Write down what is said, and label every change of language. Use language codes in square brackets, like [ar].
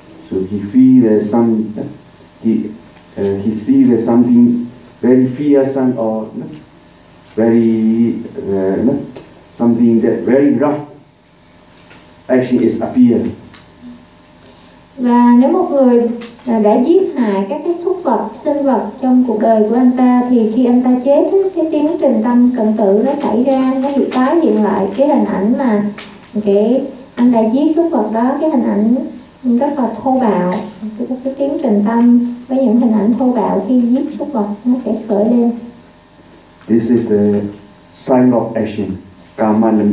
[en] so he feel that some he see that something very fearsome or very something that very rough actually is appear. [vi] Và nếu một người đã giết hại các cái súc vật, sinh vật trong cuộc đời của anh ta, thì khi anh ta chết, cái tiến trình tâm cận tử nó xảy ra, nó bị tái hiện lại cái hình ảnh mà cái anh đã giết súc vật đó, cái hình ảnh rất là thô bạo, cái tiến trình tâm với những hình ảnh thô bạo khi giết súc vật nó sẽ khởi lên. [en] This is the sign of action, karma.